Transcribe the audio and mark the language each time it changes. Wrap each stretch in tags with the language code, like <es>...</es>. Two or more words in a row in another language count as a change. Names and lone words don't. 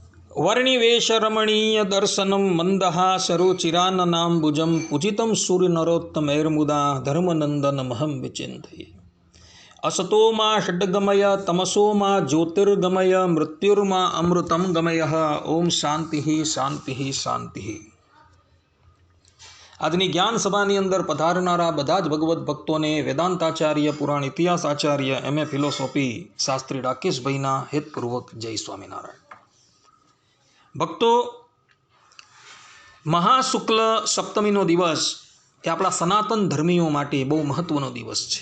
<sa>वर्णिवेशरमणीय दर्शनम मंदहासरुचिराननाम्बुजं पूजितं सूर्यनरोत्तमैर्मुदा धर्मनंदन महं विचिन्तये। असतो मा षड्गमय तमसो मा ज्योतिर्गमय मृत्युर्मा अमृतं गमय। ओम शांति शांति शांति।</sa> <gu>આજની જ્ઞાન સભાની અંદર પધારનારા બધા જ ભગવત ભક્તોને વેદાંતાચાર્ય, પુરાણ ઇતિહાસ આચાર્ય, MA ફિલોસોફી શાસ્ત્રી રાકેશભાઈના હેતપૂર્વક જય સ્વામિનારાયણ। ભક્તો, મહાશુક્લ સપ્તમીનો દિવસ એ આપણા સનાતન ધર્મીઓ માટે બહુ મહત્વનો દિવસ છે।</gu>